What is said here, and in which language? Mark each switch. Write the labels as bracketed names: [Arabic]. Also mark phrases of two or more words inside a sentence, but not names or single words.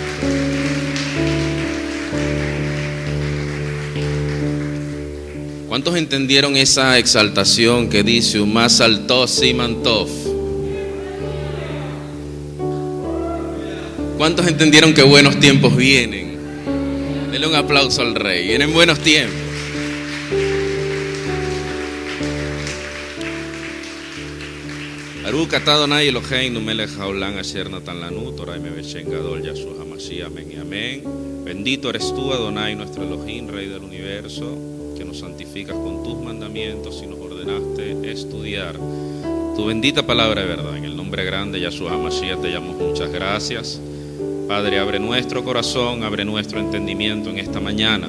[Spanish] ¿Cuántos entendieron esa exaltación que dice [Hebrew] ומזל טוב סימן טוב? [Spanish] ¿Cuántos entendieron que buenos tiempos vienen? Denle un aplauso al Rey. Vienen buenos tiempos. [Hebrew] ברוך אתה אדוני אלוהינו מלך העולם אשר נתן לנו תורה בשם גדול Yahshua HaMashiach, [Spanish] amén y amén. Bendito eres tú, Adonai, nuestro Elohim, Rey del universo, que nos santificas con tus mandamientos y nos ordenaste estudiar tu bendita palabra de verdad. En el nombre grande de Yahshua HaMashiach te damos muchas gracias. Padre, abre nuestro corazón, abre nuestro entendimiento en esta mañana.